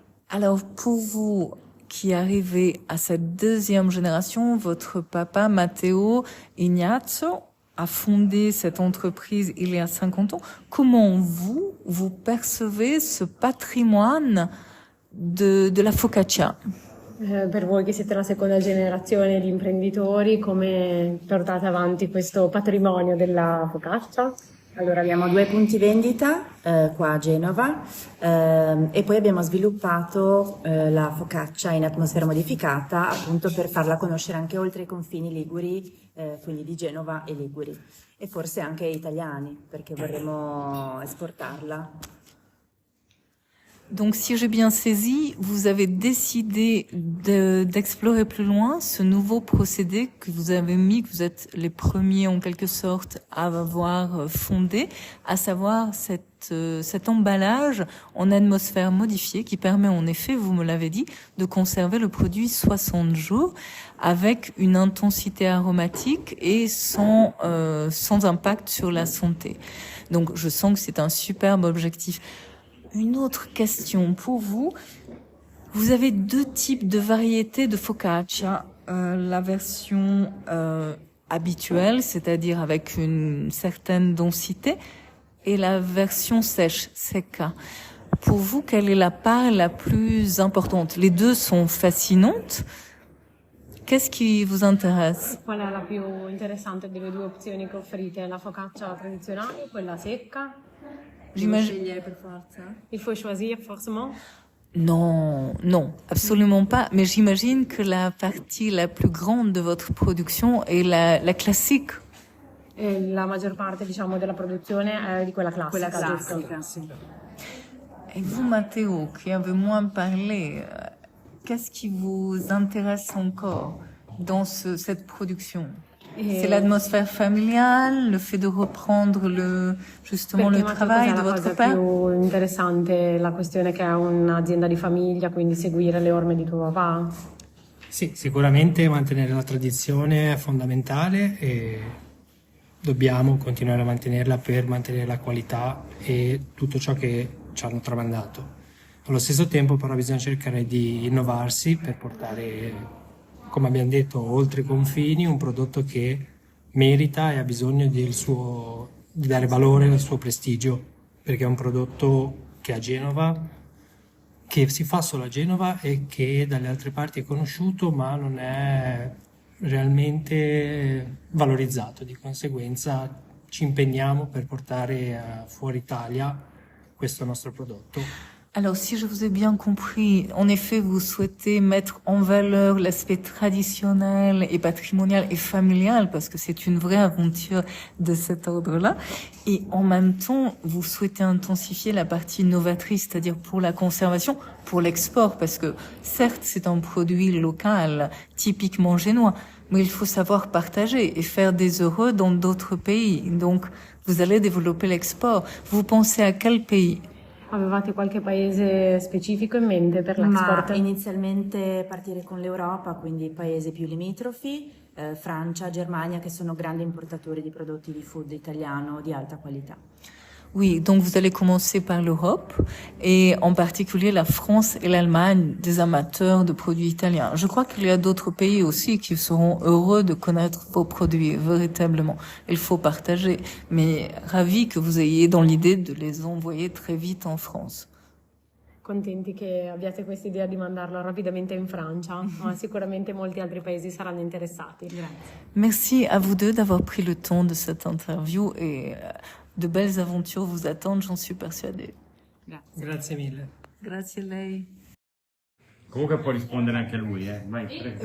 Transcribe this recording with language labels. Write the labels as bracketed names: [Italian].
[French] Alors, pour vous qui arrivez à cette deuxième génération, votre papa, Matteo Ignazio, a fondé cette entreprise il y a 50 ans. Comment vous percevez ce patrimoine de la focaccia? [Italian] Per voi che siete la seconda generazione di imprenditori, come portate avanti questo patrimonio della focaccia? Allora abbiamo 2 punti vendita qua a Genova e poi abbiamo sviluppato la focaccia in atmosfera modificata appunto per farla conoscere anche oltre i confini liguri, quindi di Genova e liguri e forse anche italiani perché vorremmo esportarla. [French] Donc, si j'ai bien saisi, vous avez décidé d'explorer plus loin ce nouveau procédé que vous avez mis, que vous êtes les premiers en quelque sorte à avoir fondé, à savoir cet emballage en atmosphère modifiée qui permet en effet, vous me l'avez dit, de conserver le produit 60 jours avec une intensité aromatique et sans impact sur la santé. Donc, je sens que c'est un superbe objectif. Une autre question pour vous. Vous avez 2 types de variétés de focaccia. La version habituelle, c'est-à-dire avec une certaine densité, et la version sèche, secca. Pour vous, quelle est la part la plus importante? Les deux sont fascinantes. Qu'est-ce qui vous intéresse? [Italian] Qual è la più interessante delle 2 opzioni che offrite? La focaccia tradizionale o quella secca? [French] J'imagine. Il faut choisir forcément? Non, absolument pas. Mais j'imagine que la partie la plus grande de votre production est la classique. [Italian] La maggior parte, diciamo, della produzione è di quella classica. Quella classica, sì. [French] Et vous, Matteo, qui avez moins parlé, qu'est-ce qui vous intéresse encore dans cette production? C'est l'atmosphère familiale, le fait de reprendre le travail de votre père? [Italian] La cosa più interessante la questione che è un'azienda di famiglia, quindi seguire le orme di tuo papà? Sì, sicuramente mantenere la tradizione è fondamentale e dobbiamo continuare a mantenerla per mantenere la qualità e tutto ciò che ci hanno tramandato. Allo stesso tempo però bisogna cercare di innovarsi per portare, come abbiamo detto, oltre i confini, un prodotto che merita e ha bisogno di dare valore al suo prestigio, perché è un prodotto che a Genova, che si fa solo a Genova e che dalle altre parti è conosciuto ma non è realmente valorizzato. Di conseguenza ci impegniamo per portare fuori Italia questo nostro prodotto. [French] Alors, si je vous ai bien compris, en effet, vous souhaitez mettre en valeur l'aspect traditionnel et patrimonial et familial, parce que c'est une vraie aventure de cet ordre-là. Et en même temps, vous souhaitez intensifier la partie novatrice, c'est-à-dire pour la conservation, pour l'export, parce que certes, c'est un produit local, typiquement génois, mais il faut savoir partager et faire des heureux dans d'autres pays. Donc, vous allez développer l'export. Vous pensez à quel pays? [Italian] Avevate qualche paese specifico in mente per l'export? Ma inizialmente partire con l'Europa, quindi paesi più limitrofi, Francia, Germania, che sono grandi importatori di prodotti di food italiano di alta qualità. [French] Oui, donc vous allez commencer par l'Europe et en particulier la France et l'Allemagne, des amateurs de produits italiens. Je crois qu'il y a d'autres pays aussi qui seront heureux de connaître vos produits, véritablement. Il faut partager, mais ravi que vous ayez dans l'idée de les envoyer très vite en France. [Italian] Contenti che abbiate questa idea di mandarlo rapidamente in Francia, ma sicuramente molti altri paesi saranno interessati. Grazie. [French] Merci à vous deux d'avoir pris le temps de cette interview et de belles aventures vous attendent, j'en suis persuadée. [Italian] Grazie mille. Grazie a lei. Comunque può rispondere anche lui, vai, prego.